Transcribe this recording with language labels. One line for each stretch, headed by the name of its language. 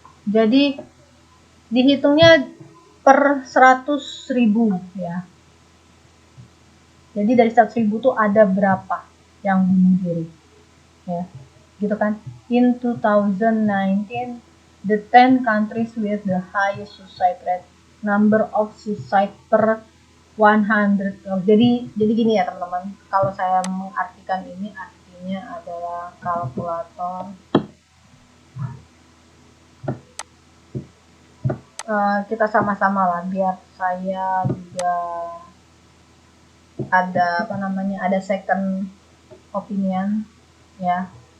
Indonesian: Jadi dihitungnya per 100.000 ya. Jadi dari 100.000 tuh ada berapa yang bunuh diri ya, gitu kan.
English: In 2019, the 10 countries with the highest suicide rate, number of suicide per 100.
Indonesian: Jadi gini ya teman-teman, kalau saya mengartikan ini, artinya adalah kalkulator. Kita sama-sama lah, biar saya juga ada
English: second opinion
Indonesian: ya.